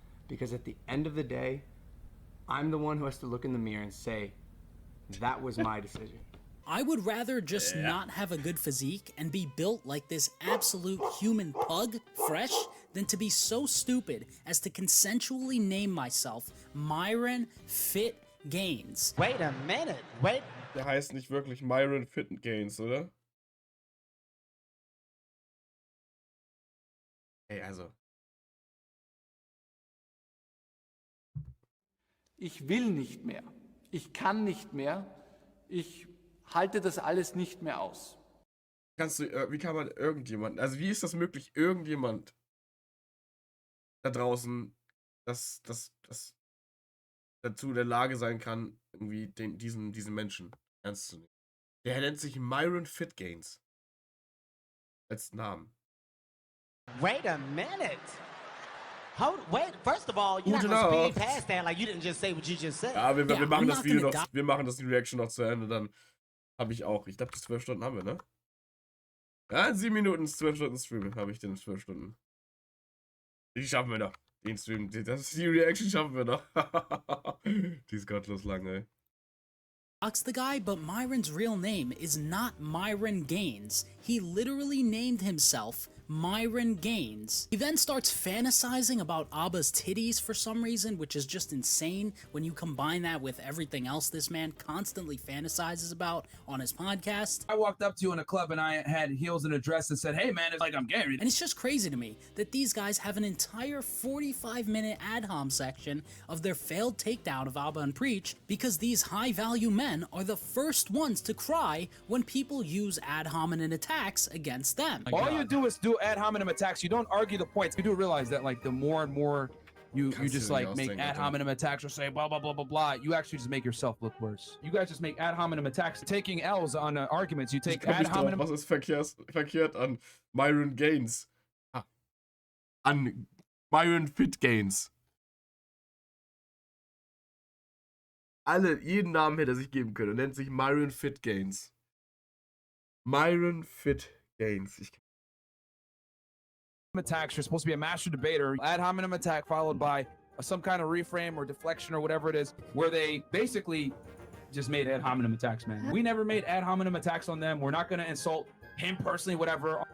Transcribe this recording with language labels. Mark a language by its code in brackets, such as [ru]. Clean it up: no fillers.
[en] Because at the end of the day, I'm the one who has to look in the mirror and say, that was my decision. I would rather just not have a good physique and be built like this absolute human pug, Fresh, than to be so stupid as to consensually name myself Myron Fit Gaines. Wait a minute, wait. [de] Der heißt nicht wirklich Myron Fit Gaines, oder? Ey, also. Ich will nicht mehr. Ich kann nicht mehr. Ich halte das alles nicht mehr aus. Wie kann man irgendjemand, also wie ist das möglich, irgendjemand da draußen, das dazu in der Lage sein kann, irgendwie diesen Menschen ernst zu nehmen? Der nennt sich Myron Fit Gaines. Als Namen. [en] Wait a minute. Wait, first of all, you're not gonna speed past that like you didn't just say what you just said. [de] Ja, wir machen das Video noch, wir machen das Reaction noch zu Ende, dann habe ich auch. Ich glaube, die 12 Stunden haben wir, ne? Ja, in 7 Minuten, 12 Stunden Stream habe ich den 12 Stunden. Die schaffen wir noch. Den Stream, die Reaction schaffen wir noch. Die ist gottlos lang, ey. [en] The guy, but Myron's real name is not Myron Gaines. He literally named himself Myron Gaines. He then starts fantasizing about Abba's titties for some reason, which is just insane when you combine that with everything else this man constantly fantasizes about on his podcast. I walked up to you in a club and I had heels and a dress and said, hey man, it's like I'm gay. And it's just crazy to me that these guys have an entire 45-minute ad hom section of their failed takedown of Abba and Preach because these high-value men are the first ones to cry when people use ad hominem attacks against them. All you do is do ad hominem attacks, you don't argue the points. You do realize that like the more and more you just like make ad hominem attacks or say blah blah blah blah blah, you actually just make yourself look worse. You guys just make ad hominem attacks, taking L's on arguments. You take ad hominem. [de] Was ist verkehrt an Myron Gaines? An Myron Fit Gaines. Jeden Namen hätte er sich geben können. Er nennt sich Myron Fit Gaines. Myron Fit Gaines. [en] Attacks, you're supposed to be a master debater. Ad hominem attack followed by some kind of reframe or deflection or whatever it is, where they basically just made ad hominem attacks, man. We never made ad hominem attacks on them. We're not going to insult him personally, whatever.